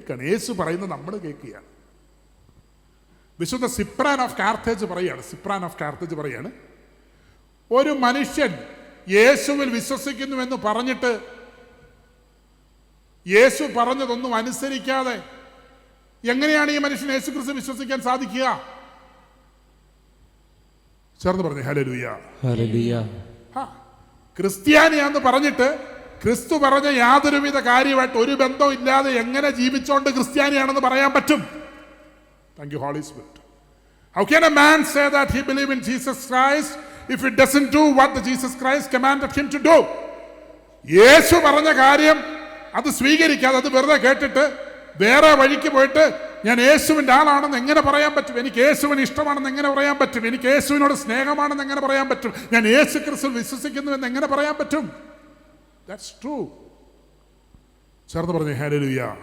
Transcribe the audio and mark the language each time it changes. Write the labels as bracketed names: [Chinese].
[Malayalam] യേശു പറയുന്നത് നമ്മൾ കേൾക്കുകയാണ്. വിശുദ്ധ സിപ്രാൻ ഓഫ് കാർത്തേജ് പറയാണ്, ഒരു മനുഷ്യൻ യേശുവിൽ വിശ്വസിക്കുന്നുവെന്ന് പറഞ്ഞിട്ട് യേശു പറഞ്ഞതൊന്നും അനുസരിക്കാതെ എങ്ങനെയാണ് ഈ മനുഷ്യൻ യേശു ക്രിസ്തു വിശ്വസിക്കാൻ സാധിക്കുക? ചേർന്ന് പറഞ്ഞു ഹല്ലേലൂയ. ക്രിസ്ത്യാനിയാന്ന് പറഞ്ഞിട്ട് ക്രിസ്തു പറഞ്ഞ യാതൊരുവിധ കാര്യമായിട്ട് ഒരു ബന്ധവും ഇല്ലാതെ എങ്ങനെ ജീവിച്ചോണ്ട് ക്രിസ്ത്യാനിയാണെന്ന് പറയാൻ പറ്റും? [English] Thank you, Holy Spirit. How can a man say that he believes in Jesus Christ if he doesn't do what the Jesus Christ commanded him to do? [Malayalam] യേശു പറഞ്ഞ കാര്യം അത് സ്വീകരിക്കാതെ അത് വെറുതെ കേട്ടിട്ട് വേറെ വഴിക്ക് പോയിട്ട് ഞാൻ യേശുവിൻ്റെ ആളാണെന്ന് എങ്ങനെ പറയാൻ പറ്റും? എനിക്ക് യേശുവിന് ഇഷ്ടമാണെന്ന് എങ്ങനെ പറയാൻ പറ്റും? എനിക്ക് യേശുവിനോട് സ്നേഹമാണെന്ന് എങ്ങനെ പറയാൻ പറ്റും? ഞാൻ യേശു ക്രിസ്തു വിശ്വസിക്കുന്നു എന്ന് എങ്ങനെ പറയാൻ പറ്റും? [English] That's true. [Malayalam] ചേർന്ന് പറഞ്ഞു ഹല്ലേലൂയ.